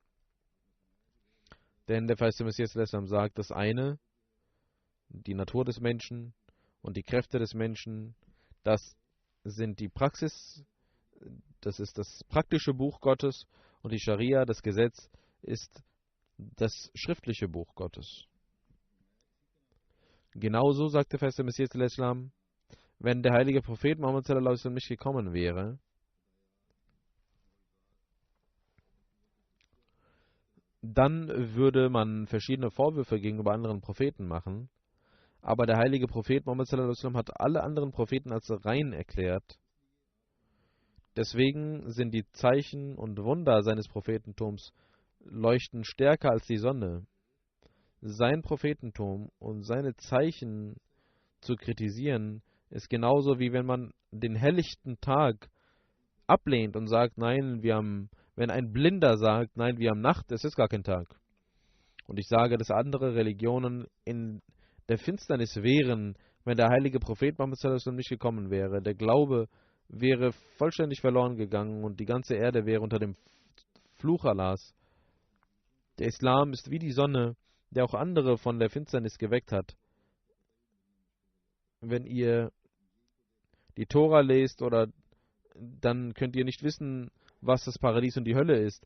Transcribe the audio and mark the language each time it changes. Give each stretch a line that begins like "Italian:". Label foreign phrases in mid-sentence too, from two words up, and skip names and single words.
German: Denn der verheißene Messias sagt, das eine, die Natur des Menschen und die Kräfte des Menschen, das sind die Praxis, das ist das praktische Buch Gottes und die Scharia, das Gesetz, ist das schriftliche Buch Gottes. Genauso sagt der verheißene Messias, wenn der heilige Prophet Muhammad
Arabic: صلى الله عليه وسلم
German: nicht gekommen wäre, dann würde man verschiedene Vorwürfe gegenüber anderen Propheten machen. Aber der heilige Prophet Muhammad
Arabic: صلى الله عليه وسلم
German: hat alle anderen Propheten als rein erklärt. Deswegen sind die Zeichen und Wunder seines Prophetentums leuchten stärker als die Sonne. sein Prophetentum und seine Zeichen zu kritisieren, ist genauso wie wenn man den helllichten Tag ablehnt und sagt, nein, wenn ein Blinder sagt, nein, wir haben Nacht, es ist gar kein Tag. Und ich sage, dass andere Religionen in der Finsternis wären, wenn der heilige Prophet Muhammad
Arabic: صلى الله عليه وسلم
German: nicht gekommen wäre. Der Glaube wäre vollständig verloren gegangen und die ganze Erde wäre unter dem Fluch Allahs. Der Islam ist wie die Sonne, der auch andere von der Finsternis geweckt hat. Wenn ihr die Tora lest, dann könnt ihr nicht wissen, was das Paradies und die Hölle ist.